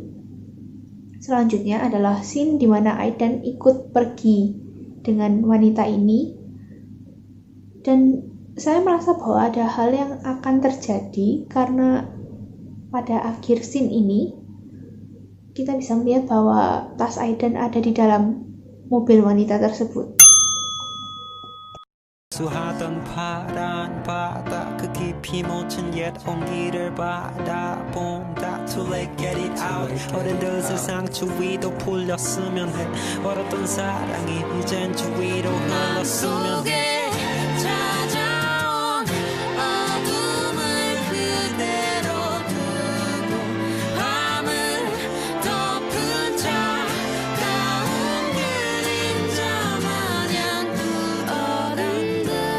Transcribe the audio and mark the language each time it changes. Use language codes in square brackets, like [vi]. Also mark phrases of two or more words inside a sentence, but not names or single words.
[id] Selanjutnya adalah scene di mana Aiden ikut pergi dengan wanita ini, dan saya merasa bahwa ada hal yang akan terjadi karena pada akhir scene ini kita bisa melihat bahwa tas Aiden ada di dalam mobil wanita tersebut. [ko] 수하던 파란 바다 그 깊이 묻힌 옛 온기를 바라본다 [en] Too late get it out [ko] 어른들 세상 주위도 풀렸으면 해 얼었던 사랑이 이젠 주위로 흘렀으면 해 찾아온 어둠을 그대로 두고 밤을 덮은 차가운 그림자 마냥 얼음도